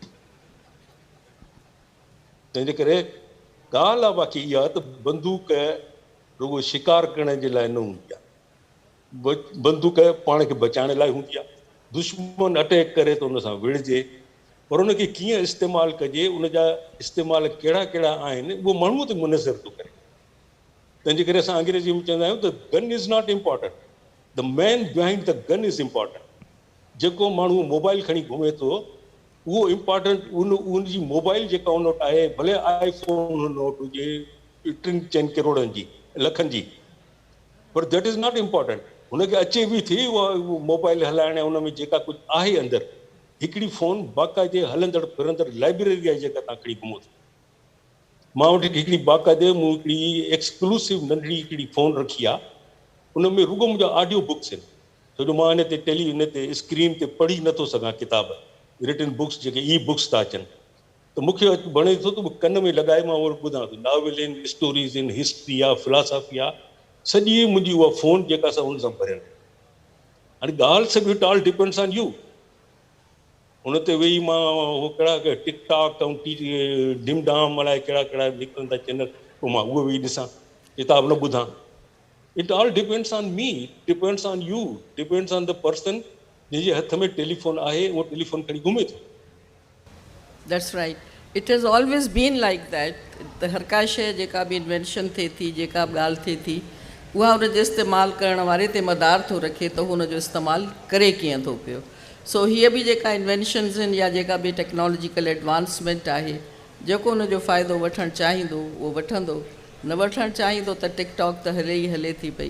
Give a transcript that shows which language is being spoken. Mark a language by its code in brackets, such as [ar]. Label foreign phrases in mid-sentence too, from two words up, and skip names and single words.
[sd] तंहिंजे करे ॻाल्हि आहे बाक़ी इहा त बंदूक रुॻो शिकार करण जे लाइ न हूंदी आहे, बंदूक पाण खे बचाइण लाइ हूंदी आहे। दुश्मन अटैक करे त उन सां विढ़जे, पर उनखे कीअं इस्तेमालु कजे, उन जा इस्तेमाल कहिड़ा कहिड़ा आहिनि, उहो माण्हूअ ते मुनज़र थो करे। तंहिंजे करे असां अंग्रेजी में चवंदा आहियूं त [en] gun is not important, the man behind the gun is important. [sd] जेको माण्हू मोबाइल खणी घुमे थो उहो इम्पॉर्टेंट, उनजी मोबाइल जेका उन वटि आहे, भले आईफोन हुन वटि हुजे 3-4 करोड़नि जी, लखनि जी, पर [en] that is not important. [sd] हुनखे अचे बि थी उहा मोबाइल हलाइण, उन में जेका कुझु आहे अंदरि, हिकिड़ी फ़ोन बाक़ाइदे हलंदड़ फिरंदड़ लाइब्रेरी आहे जेका तव्हां खणी घुमो था। मां वटि हिकिड़ी बाक़ाइदे मूं हिकिड़ी एक्सक्लूसिव नंढड़ी हिकिड़ी फ़ोन रखी आहे, उन में रुॻो मुंहिंजा [en] audio books [sd] आहिनि, छो जो मां हिन ते हिन ते स्क्रीन ते पढ़ी नथो सघां किताब, [en] written books [sd] जेके [en] e books [sd] था अचनि, त मूंखे वणे थो त कन में लॻाए मां उहो ॿुधां थो। नॉवल आहिनि, स्टोरीज़ आहिनि, हिस्ट्री आहे, फिलासफ़ी आहे, सॼी मुंहिंजी उहा फ़ोन जेका असां हुन सां भरियल। हाणे ॻाल्हि सभु [en] it all depends on you. [sd] हुन ते वेही मां उहो कहिड़ा टिक टॉक ऐं डिम डाम अलाए कहिड़ा कहिड़ा निकिरनि था चैनल, पोइ मां उहो वेही ॾिसां, किताब न ॿुधां। [en] it all depends on me, depends on you, depends on the person [sd] जंहिंजे हथ में टेलीफोन आहे, उहो टेलीफोन खणी घुमे थो। [en] that's right, it has always been like that. [sd] त हर का शइ जेका बि इन्वेंशन थिए थी, जेका बि ॻाल्हि थिए थी, उहा हुनजो इस्तेमालु करण वारे ते मदार थो रखे त हुनजो इस्तेमालु करे कीअं थो पियो। सो हीअ बि जेका इन्वेंशन्स आहिनि या जेका बि [en] technological advancement [sd] आहे, जेको हुनजो फ़ाइदो वठणु चाहींदो उहो वठंदो, न वठणु चाहींदो त टिकटॉक त हले ई हले थी पई।